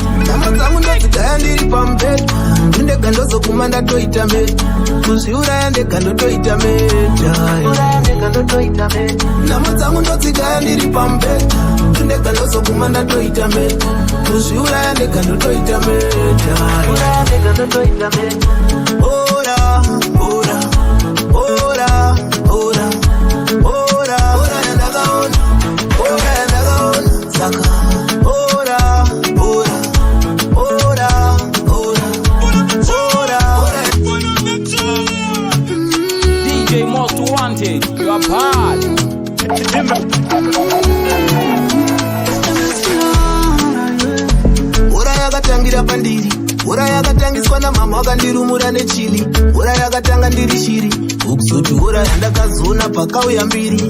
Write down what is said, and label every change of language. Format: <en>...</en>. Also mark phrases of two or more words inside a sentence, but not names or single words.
<sn>Nyama dzangu ndodzigaya ndiri pamubhedha, ndega ndozoguma ndatoita meta, kuzviuraya ndega ndotoita meta. Nyama dzangu ndodzigaya ndiri pamubhedha, ndega ndozoguma ndatoita meta, kuzviuraya ndega ndotoita meta. Ora, ora, ora, ora, ora, ora yandakaona, ora yandakaona, saka ora, ora, ora, ora, ora, ora.</sn> <en>DJ Most Wanted, you are bad.</en> <sn>Ora yakatangira pandiri, ora yakatangiswa na mama wakandirumura nechili, ora yakatanga ndiri shiri, ukuzoti ora yandakazona pakauya mbiri.</sn>